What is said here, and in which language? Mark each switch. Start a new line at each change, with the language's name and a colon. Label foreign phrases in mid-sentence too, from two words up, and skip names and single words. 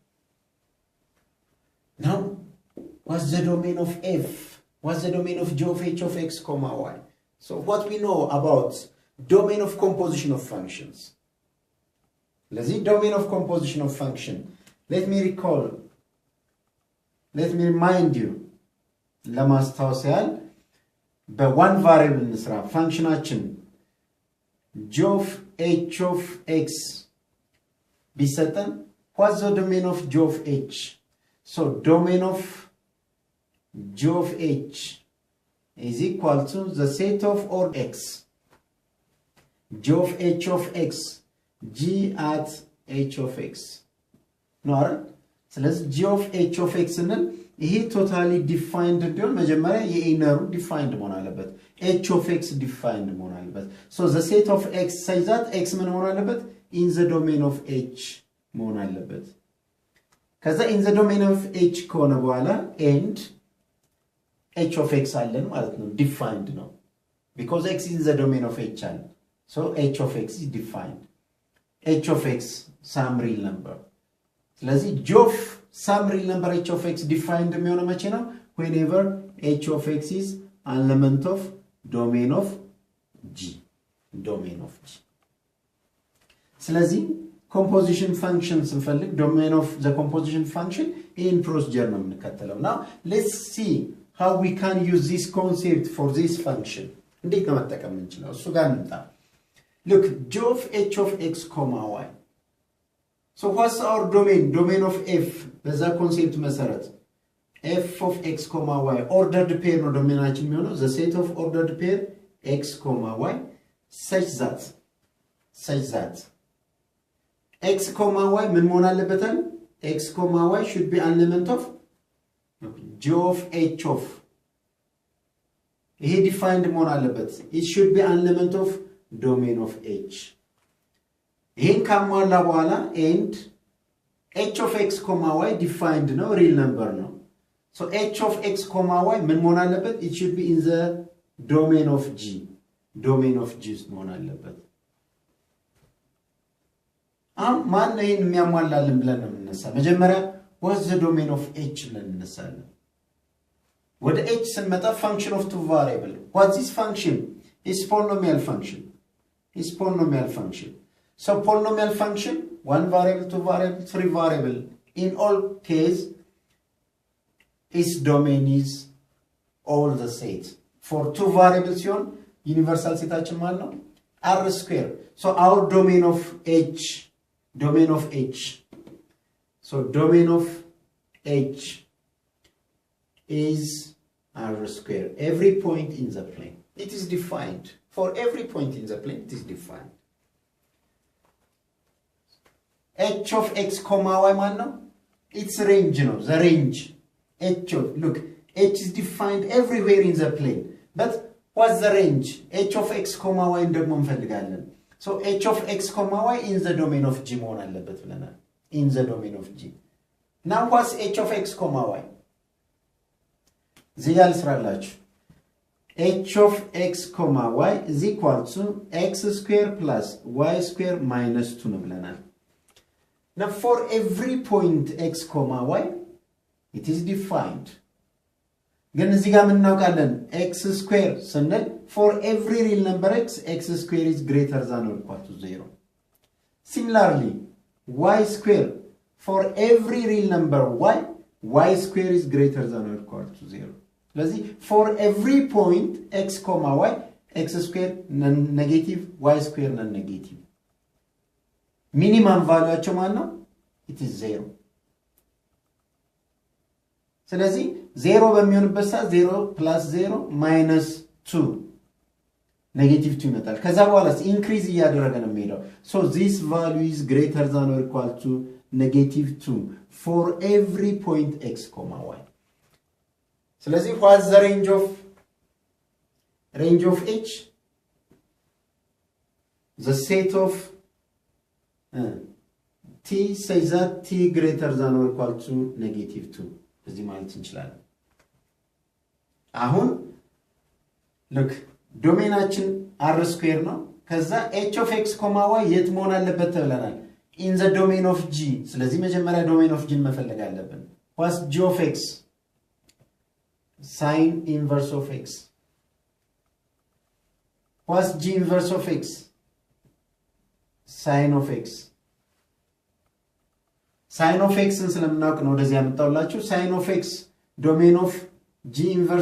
English: Now, what's the domain of f? What's the domain of g of h of x, y? So what we know about domain of composition of functions? Let's see domain of composition of function. Let me remind you. ለማስታወስያል በone variable
Amharic: እንስራ። ፋንክሽናችን
English: g of h of x ቢሰጠን what's the domain of g of h? So domain of g of h is equal to the set of all x. g of h of x, g at h of x.
Amharic: No, ስለዚህ
English: g of h of x
Amharic: እንል ይሄ
English: totally defined
Amharic: እንዲሆን መጀመሪያ የኢነሩ ዲፋይንድ መሆን አለበት።
English: h of x
Amharic: ዲፋይንድ መሆን አለበት።
English: so the set of x says that x
Amharic: ምን መሆን አለበት?
English: in the domain of h
Amharic: መሆን አለበት።
English: ከዛ in the domain of h
Amharic: ከሆነ በኋላ
English: and h of x
Amharic: አለን ማለት ነው። ዲፋይንድ ነው
English: because x is in the domain of h አለ። so h of x is defined. h of x some real number. ስለዚህ g of some real number h of x defined
Amharic: የሚሆነው መቼ ነው?
English: whenever h of x is an element of domain of g. domain of g. ስለዚህ composition function ስንፈልግ domain of the composition function in procedure
Amharic: ነው የምንከተለው።
English: now let's see how we can use this concept for this function.
Amharic: እንዴት ነው መጠቀም እንችላለን? እሱ ጋር እንምጣ።
English: look, g of h of x, y. So what's our domain? Domain of f.
Amharic: በዛ ኮንሴፕት መሰረት
English: f of x comma y ordered pair
Amharic: ነው ዶሜናችን የሚሆነው
English: the set of ordered pair x comma y such that x comma y
Amharic: ምን መሆን አለበት?
English: x comma y should be an element of g of h of ይሄ defined
Amharic: መሆን አለበት
English: it should be an element of domain of h
Amharic: ይሄን ካሟላ በኋላ
English: and h of x comma y defined ነው real number ነው so h of x comma y
Amharic: ምን መሆን አለበት
English: it should be in the domain of g
Amharic: መሆን አለበት ማን ነው ይሄን የሚያሟላልን ብለን ነው የምንነሳ መጀመሪያ
English: what's the domain of h
Amharic: ብለን እንነሳለን ወደ h ስንመጣ
English: function of two variable what's this function is polynomial function so polynomial function one variable two variable three variable in all case its domain is all the set for two variables yon universal setachim
Amharic: ማለት ነው
English: r square so our domain of h so domain of h is r square every point in the plane it is defined for every point in the plane it is defined h of x comma y
Amharic: ማለት ነው
English: its range ነው the range h of look h is defined everywhere in the plane but what's the range h of x comma y
Amharic: ደግሞ እንፈልጋለን
English: so h of x comma y in the domain of g
Amharic: መሆን አለበት ብለናል
English: in the domain of g now what's h of x comma y
Amharic: እዚህ ጋር ልስራላችሁ
English: h of x comma y is equal to x square plus y square minus 2
Amharic: ነው ብለናል
English: now for every point x comma y it is defined
Amharic: ግን እዚህ ጋር ምን እናውቃለን
English: x square ስንል for every real number x square is greater than or equal to 0 similarly y square for every real number y square is greater than or equal to 0 ስለዚህ for every point x comma y x square negative y square non-negative minimum valueቸው
Amharic: ማለት ነው
English: it is 0
Amharic: ስለዚህ 0 በሚሆንበት ሰዓት
English: 0 plus 0 minus 2 negative 2
Amharic: ይመጣል ከዛ በኋላስ
English: increase
Amharic: እያደረገ ነው የሚሄደው
English: so this value is greater than or equal to negative 2 for every point x comma y ስለዚህ what's the range of h the set of t says that t greater than or equal to negative 2
Amharic: እዚህ ማለት እንችላለን አሁን
English: look ዶሜናችን r square
Amharic: ነው ከዛ
English: h of x comma y
Amharic: የት መሆን አለበት ተብለናል
English: in the domain of g
Amharic: ስለዚህ መጀመሪያ
English: domain of g
Amharic: መፈለግ አለብን
English: what's g of x sin inverse of x what's g inverse of x sin of x sin of x
Amharic: ስለምናውቅ ነው ወደዚህ ያመጣውላችሁ
English: sin of x domain of g inverse